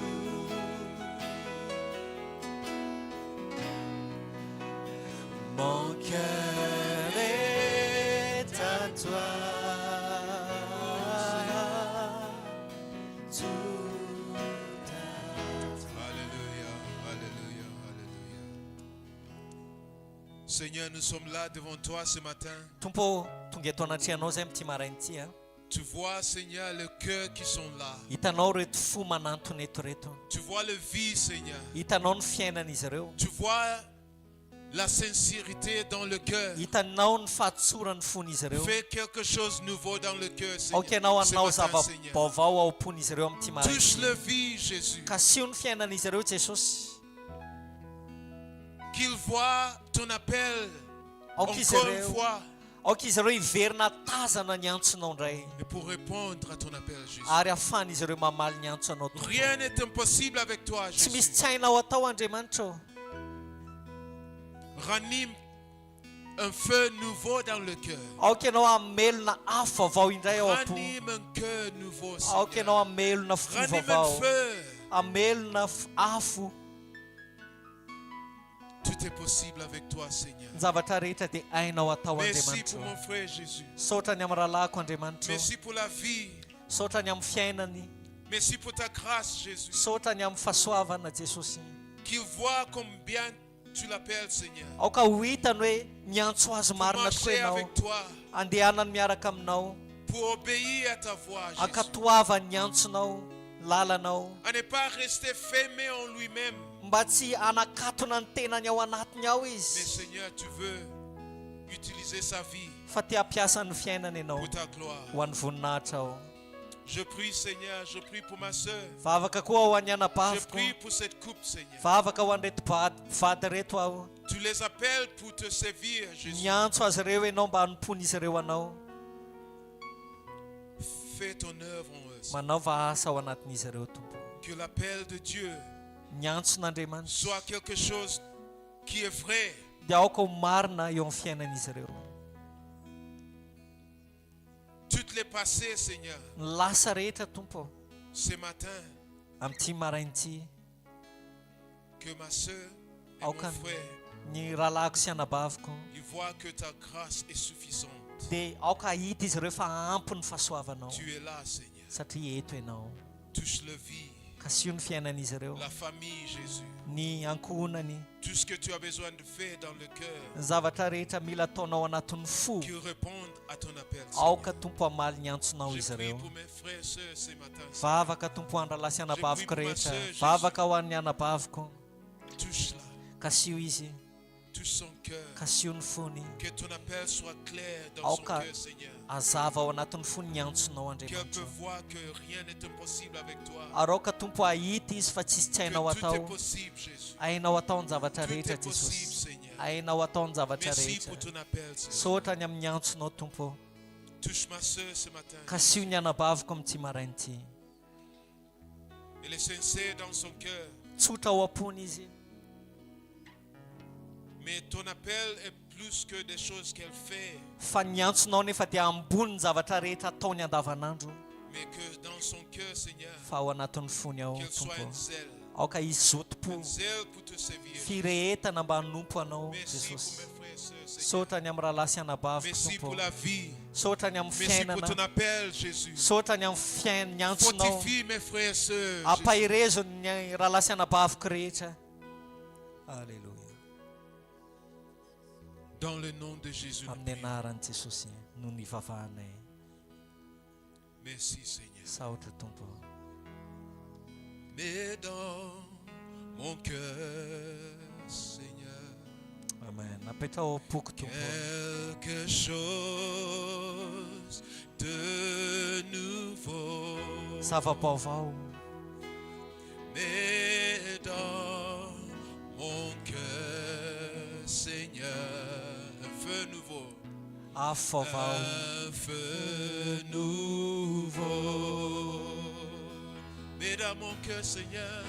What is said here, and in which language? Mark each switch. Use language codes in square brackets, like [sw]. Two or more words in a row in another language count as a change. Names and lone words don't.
[fr] Mon cœur est à toi. Tout à toi. Alléluia, alléluia, alléluia. Seigneur, nous sommes là devant toi ce matin. [mg] Tompo tonga eto anatrehanao zay am'ty maraina ity a. [fr] Tu vois, Seigneur, les cœurs qui sont là. [mg] Hitanao reto fo manantona eto reto. [fr] Tu vois le vie, Seigneur. [mg] Hitanao ny fiainan'izy ireo. [fr] Tu vois la sincérité dans le cœur. [mg] Hitanao ny fahatsorany fon'izy ireo. [fr] Fais quelque chose de nouveau dans le cœur, Seigneur. [mg] Aoka ianao [fr] Ce [mg] anao [fr] matin, Seigneur. [mg] zava-baovao ao am-pon'izy ireo am'ty maraina. [fr] Touche le vie, Jésus. [mg] Kasio ny fiainan'izy ireo Jesosy. [fr] Qu'ils voient ton appel [mg] Aoka izy [fr] encore une [mg] ireo. [fr] fois. [mg] Aoka izy ireo hiverina tazana ny antsonao indray. [fr] Et pour répondre à ton appel, Jésus. [mg] Ary ahafahan'izy ireo mamaly ny antso anao tompo. [fr] Rien n'est impossible avec toi, [mg] Tsy misy [fr] Jésus. [mg] tsy hainao atao Andriamanitra ô. [fr] Ranime un feu nouveau dans le cœur. [mg] Aoka ianao hamelona afo vaovao indray ao am-po. [fr] Ranime un cœur nouveau, [mg] Aoka ianao [fr] Seigneur. [mg] hamelona fo [fr] Ranime un [mg] vaovao. [fr] feu. [mg] Hamelona afo. [fr] Tout est possible avec toi, Seigneur. [mg] Ny zavatra rehetra dia hainao atao [fr] Merci [mg] Andriamanitra [fr] pour [mg] ô. [fr] mon frère Jésus. [mg] Saotra ny amin'ny rahalahiko Andriamanitra ô. [fr] Merci pour la vie. [mg] Saotra ny amin'ny fiainany. [fr] Merci pour ta grâce, Jésus. [mg] Saotra ny amin'ny fahasoavana Jesosy. [fr] Qu'il voit combien tu l'appelles, Seigneur. [mg] Aoka ho hitany hoe miantso azy [fr] Pour [mg] marina tokoa [fr] marcher [mg] ianao. [fr] avec toi. [mg] Andehanany miaraka aminao. Pour obéir à ta voix, Jésus. Ankatoavany ny antsonao. Lalanao. [fr] À ne pas rester fermé en lui-même. [mg] Mba tsy anakatona ny tenany ao anatiny ao [fr] Mais [mg] izy. [fr] Seigneur, tu veux utiliser sa vie [mg] Fa te hampiasa ny fiainana ianao [fr] pour ta gloire. [mg] ho an'ny voninahitra ao. [fr] Je prie, Seigneur, je prie pour ma sœur. [mg] Fa afaka koa ho an'ny [fr] Je [mg] anabaviko. [fr] prie pour cette couple, Seigneur. [mg] Fa afaka ho an'reto vady reto aho. [fr] Tu les appelles pour te servir, Jésus. [mg] Miantso azy ireo ianao mba hanompony izy ireo anao. [fr] Fais ton œuvre en eux. Seigneur. [mg] Manaova asa ao anatin'izy ireo tompo. [fr] Que l'appel de Dieu [mg] Ny antson'Andriamanitra [fr] soit quelque chose qui est vrai. [mg] dia aoka ho marina eo amin'ny fiainan'izy ireo. [fr] Toutes les passées, Seigneur. [mg] Ny lasa rehetra tompo [fr] Ce matin, [mg] amin'ity marain'ity [fr] que ma sœur et [mg] Aoka [fr] mon frère, [mg] ny rahalahiko sy anabaviko [fr] ils voient que ta grâce est suffisante. [mg] dia aoka hita izy ireo fa ampy ny fahasoavanao [fr] Tu es là, Seigneur. [mg] satria eto ianao. [fr] Touche le vie, [mg] Kasio ny fiainan'izy ireo, [fr] la famille, Jésus. [mg] ny ankohonany, [fr] Tout ce que tu as besoin de faire dans le cœur, [mg] ny zavatra rehetra mila ataonao anatin'ny fo. [fr] qu'ils répondent à ton appel. [mg] Aoka tompo hamaly ny antsonao [fr] Je [mg] izy [fr] prie [mg] ireo. [fr] pour mes frères et sœurs ce matin. [mg] Vavaka tompo andrala sy anabaviko [fr] Je prie pour ma [mg] rehetra. [fr] sœur, Jésus. [mg] Vavaka ho an'ny anabaviko. [fr] Touche-la, [mg] Kasio izy, [fr] touche son cœur. [mg] Kasio ny fony. [fr] Que ton appel soit clair dans son [mg] Aoka [fr] cœur, Seigneur. [mg] azava ao anatin'ny fony ny antsonao [fr] Qu'elle [mg] Andriamanitra. [fr] peut voir que rien n'est impossible avec toi. [mg] Ary aoka tompo ahita izy fa tsisy tsy hainao [fr] Que tout est [mg] atao. [fr] possible, Jésus. [mg] Hainao atao ny zavatra [fr] Tout [mg] rehetra [fr] est possible, [mg] Jesosy. [fr] Seigneur. [mg] Hainao atao ny zavatra [fr] Merci [mg] rehetra. [fr] pour ton appel, Seigneur. [mg] Saotra ny amin'ny antsonao tompo. [fr] Touche ma soeur ce matin. [mg] Kasio ny anabaviko amin'ity maraina ity. [fr] Elle est sincère dans son cœur. [mg] Tsotra ao am-pony izy. [fr] Mais ton appel est plus que des choses qu'elle fait. [mg] Fa ny antsonao nefa dia ambony ny zavatra rehetra ataony andavanandro. [fr] Mais que dans son cœur, Seigneur, [mg] Fa ao anatin'ny fony ao [fr] qu'elle soit [mg] tompo. [fr] un zèle. [mg] Aoka izy zoto-po. [fr] Un zèle pour te servir. [mg] Firehetana mba hanompo anao [fr] Merci pour [mg] Jesosy. [fr] mes frères et sœurs, Seigneur. [mg] Saotra ny amin'ny rahalasy anabaviko [fr] Merci [mg] tompo. [fr] pour la vie. [mg] Saotra ny amin'ny [fr] Merci pour ton [mg] fiainana. [fr] appel, Jésus. [mg] Saotra ny amin'ny ny antsonao. [fr] Fortifie mes frères et sœurs. Jésus. [mg] Ampahirezo ny rahalasy anabaviko rehetra. [fr] Alléluia. Dans le nom de Jésus. nous [mg] Amin'ny [fr] prions. [mg] anaran'i Jesosy no ny vavahanay. [fr] Merci, Seigneur. [mg] Saotra tompo. [fr] Mais dans mon cœur, Seigneur, [mg] Amen. Apetra ao am-poko tompo. [fr] quelque chose de nouveau. [mg] Zava-baovao. [fr] Mais dans mon cœur, Seigneur, un feu nouveau. [mg] Afo vaovao. [fr] Un feu nouveau. Mais dans mon cœur, Seigneur,